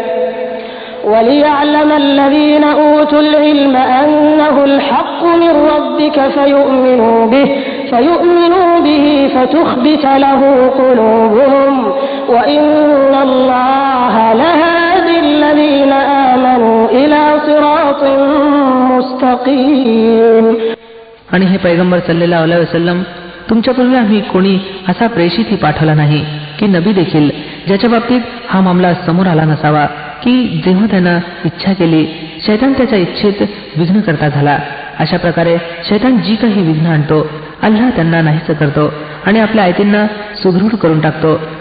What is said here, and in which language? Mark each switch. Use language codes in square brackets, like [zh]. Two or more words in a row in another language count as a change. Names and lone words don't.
[ar] وليعلم الذين أوتوا العلم أنه الحق من ربك فيؤمنوا به فتخبت له قلوبهم وإن الله لهادي الذين آمنوا إلى صراط مستقيم. [mr] आणि हे पैगंबर [ar] صلى الله عليه وسلم, [mr] तुमच्यापूर्वी आम्ही कोणी असा प्रेषितही पाठवला नाही की नबी देखील ज्याच्या बाबतीत हा मामला समोर आला नसावा की जेव्हा त्यानं इच्छा केली शैतान त्याच्या इच्छेत विघ्न करता झाला. अशा प्रकारे शैतान जी काही विघ्न आणतो अल्लाह त्यांना नाहीसे करतो आणि आपल्या आयतींना सुदृढ करून टाकतो.